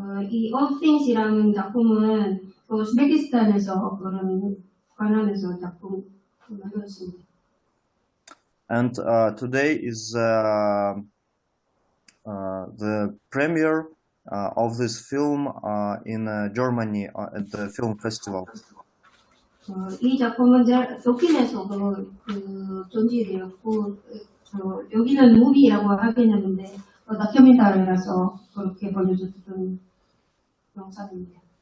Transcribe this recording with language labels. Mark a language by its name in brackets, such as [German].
[Korean] 이 All Things이라는 작품은 우즈베키스탄에서 그런 관련해서 작품을 만들었습니다. [English] And today is the premiere of this film in Germany at the film festival. [Korean] 이 작품은 도쿄에서도 전시되었고 여기는 무비라고 하긴 했는데 다큐멘터리라서 그렇게 보여줬던 영상입니다.